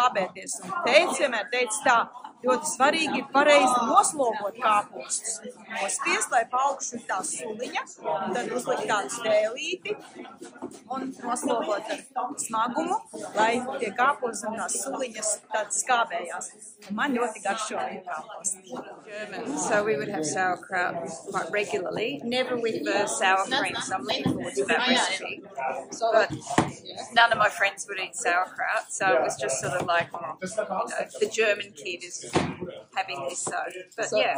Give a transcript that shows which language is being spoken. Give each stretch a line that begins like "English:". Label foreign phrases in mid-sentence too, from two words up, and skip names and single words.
Latvian: Un tētis vienmēr teica tā, ļoti svarīgi ir pareizi noslogot kāpostus. Nospiest, lai paaugšu tā suliņa, un tad uzlikt tādu stēlīti un noslogot ar smagumu, lai tie kāposti zem tās suliņas tādas skābējās. Un man ļoti garšo kāposti.
English: So we would have sauerkraut quite regularly, never with the sour cream, so I'm looking forward to that recipe. But none of my friends would eat sauerkraut, so it was just sort of like, the German kid is having this, so yeah.